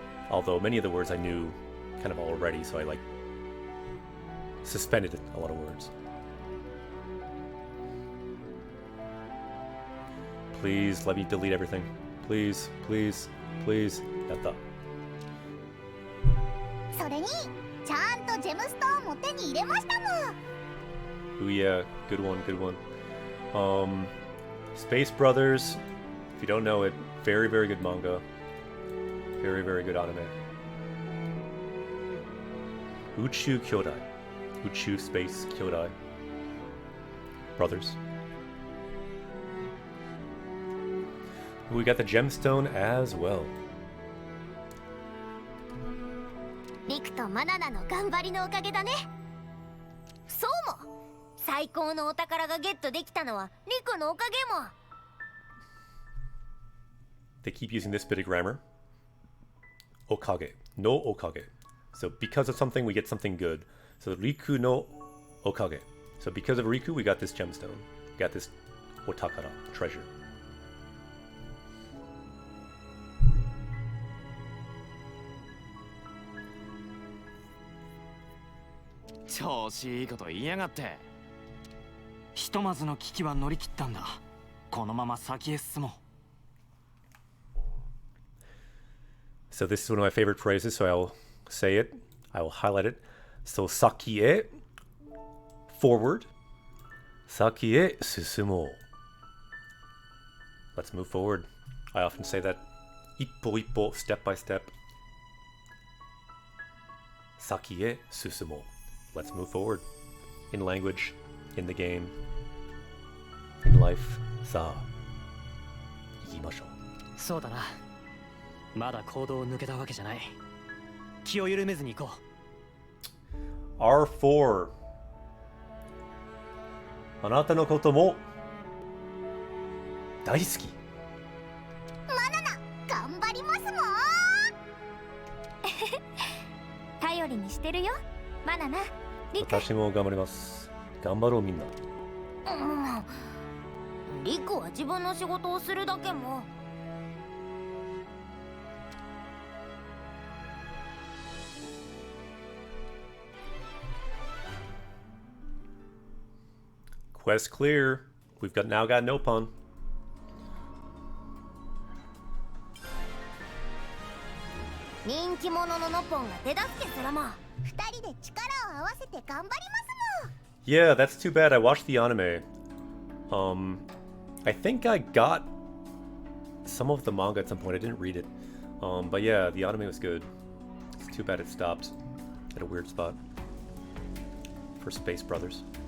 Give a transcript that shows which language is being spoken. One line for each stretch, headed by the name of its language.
English: Although many of the words I knew kind of already, so I like suspended a lot of words. Please let me delete everything. Please, please, please. Yatta.
Japanese: それにちゃんとジェムストーンも手に入れましたもん。
English: Ooh yeah, good one, good one. Space Brothers, if you don't know it, very, very good manga. Very, very good anime.
Japanese: Uchu Kyodai. Uchu Space Kyodai. Brothers.
English: We got the gemstone as well.
Japanese: リクとマナナの頑張りのおかげだね。そうも、最高のお宝がゲットできたのはリクのおかげも。
English: They keep using this bit of grammar.
Japanese: Okage. No okage.
English: So because of something, we get something good. So
Japanese: Riku no okage.
English: So because of Riku, we got this gemstone. We got this otakara, treasure.
Japanese: 調子いいこと言いやがって。ひとまずの危機は乗り切ったんだ。このまま先へ進もう。
English: So this is one of my favorite phrases, so I'll say it. I will highlight it. So
Japanese: saki e,
English: forward.
Japanese: Saki e susumo.
English: Let's move forward. I often say that.
Japanese: Ippo ippo,
English: step by step.
Japanese: Saki e susumo.
English: Let's move forward. In language, in the game, in life.
Japanese: Sa. Ikimashou. そうだな。まだ行動を抜けたわけじゃない。気を緩めずに行こう。 R4 あなたのことも大好き。マナナ頑張りますもん。頼りにしてるよ、マナナ、リク。私も頑張ります。頑張ろうみんな。リクは自分の仕事をするだけも。
English: Quest clear. We've now got Nopon.
Japanese: 人気者のノポンが手助けするもん。二人で力を合わせて頑張りますもん。
English: Yeah, that's too bad. I watched the anime. I think I got some of the manga at some point. I didn't read it. But yeah, the anime was good. It's too bad it stopped at a weird spot for Space Brothers.